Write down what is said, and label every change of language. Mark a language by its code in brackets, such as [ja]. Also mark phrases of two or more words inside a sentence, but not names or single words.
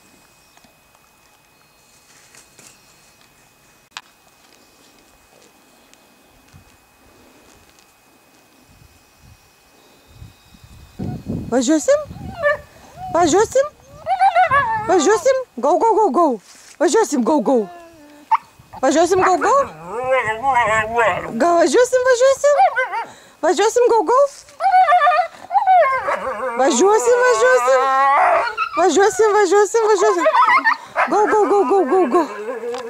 [lt] Važiuosim? Važiuosim? Važiuosim? [en] Go, go, go, go. Važiuosim, go, go. Važiuosim, go, go. [lt] Gal važiuosim, važiuosim? Važiuosim, [en] go, go. [lt] Važiuosim, važiuosim. Važiuosim, važiuosim, važiuosim. [en] Go, go, go, go, go, go.